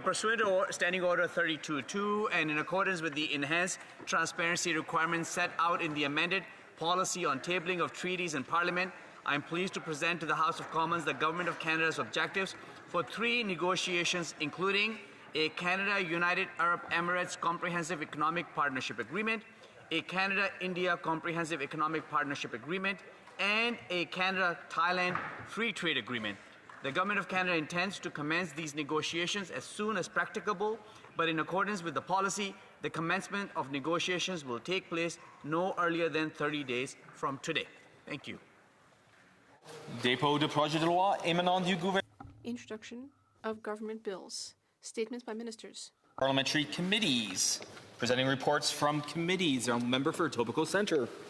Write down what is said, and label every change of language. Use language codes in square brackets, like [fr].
[en] Pursuant to Standing Order 32.2 and in accordance with the enhanced transparency requirements set out in the amended policy on tabling of treaties in Parliament, I am pleased to present to the House of Commons the Government of Canada's objectives for 3 negotiations, including a Canada-United Arab Emirates Comprehensive Economic Partnership Agreement, a Canada-India Comprehensive Economic Partnership Agreement, and a Canada-Thailand Free Trade Agreement. The Government of Canada intends to commence these negotiations as soon as practicable, but in accordance with the policy, the commencement of negotiations will take place no earlier than 30 days from today. Thank you. [fr] Dépôt de projet de loi émanant du gouvernement. [en] Introduction of government bills. Statements by ministers. Parliamentary committees. Presenting reports from committees. Our member for Etobicoke Centre.